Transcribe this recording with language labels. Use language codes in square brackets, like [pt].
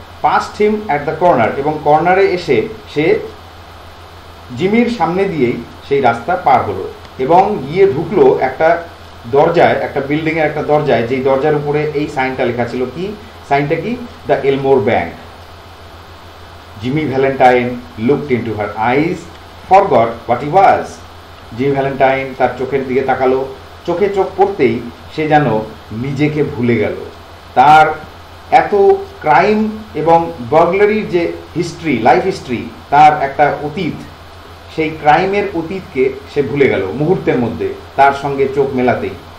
[en] past him at the corner, [bn] এবং কর্নারে এসে সে জিমির সামনে দিয়েই সেই রাস্তা পার হলো এবং গিয়ে ঢুকলো একটা দরজায়, একটা বিল্ডিংয়ের একটা দরজায়, যেই দরজার উপরে এই সাইনটা লেখা ছিল। কি সাইনটা? কি? The এলমোর bank. [en] Jimmy Valentine looked into her eyes, forgot what he was. [bn] Jimmy Valentine তার চোখের দিকে তাকালো, চোখে চোখ পড়তেই সে যেন নিজেকে ভুলে গেল। তার এত ক্রাইম এবং বার্গলারির যে হিস্ট্রি, লাইফ হিস্ট্রি, তার একটা অতীত, সেই ক্রাইমের অতীতকে সে ভুলে গেল মুহূর্তের মধ্যে তার সঙ্গে চোখ মেলাতেই।